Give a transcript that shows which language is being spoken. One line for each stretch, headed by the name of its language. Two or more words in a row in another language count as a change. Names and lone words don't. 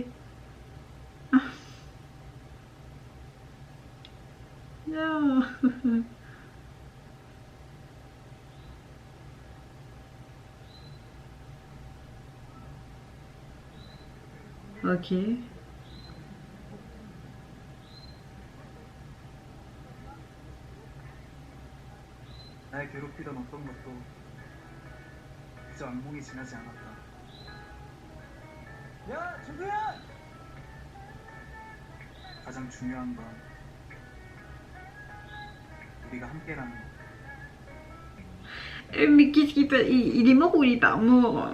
French: Ah. Non. Ok.
Korean: 날 괴롭히던 어떤 것도 그저 악몽이 지나지 않았다. 야, 준수야! 가장 중요한 건 우리가 함께라는 거.
French: Mais qu'est-ce qu'il peut... il est mort ou il est pas mort?